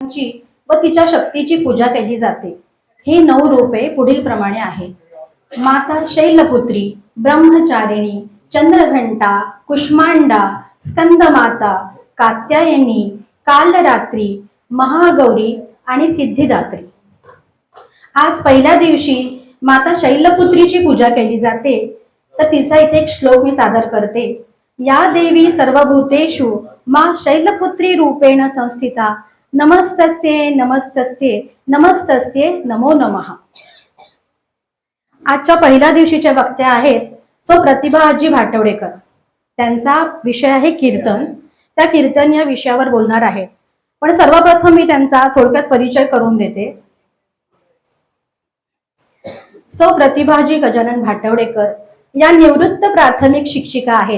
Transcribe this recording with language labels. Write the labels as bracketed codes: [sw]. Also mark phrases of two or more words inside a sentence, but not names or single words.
[mr] व तिच्या शक्तीची पूजा केली जाते। हे 9 रूपे पुढील प्रमाणे आहेत। माता शैलपुत्री, ब्रह्मचारिणी, चंद्रघंटा, कुष्मांडा, स्कंदमाता, कात्यायनी, कालरात्री, महागौरी आणि सिद्धिदात्री। आज पहिल्या दिवशी माता शैलपुत्रीची पूजा केली जाते, तर तिचा इथे एक श्लोक मी सादर करते। [sa] या देवी सर्वभूतेषु मा शैलपुत्री रूपेण संस्थिता, नमस्तस्ये नमस्तस्ये नमस्तस्ये नमो नमः। [mr] आजच्या पहिल्या दिवशीच्या वक्त्या आहेत सो प्रतिभा आजी भाटवडेकर। त्यांचा विषय आहे कीर्तन। त्या कीर्तन या विषयावर बोलणार आहेत, पण सर्वप्रथम मी त्यांचा थोडक्यात परिचय करून देते। सो प्रतिभाजी गजानन भाटवडेकर या निवृत्त प्राथमिक शिक्षिका आहेत।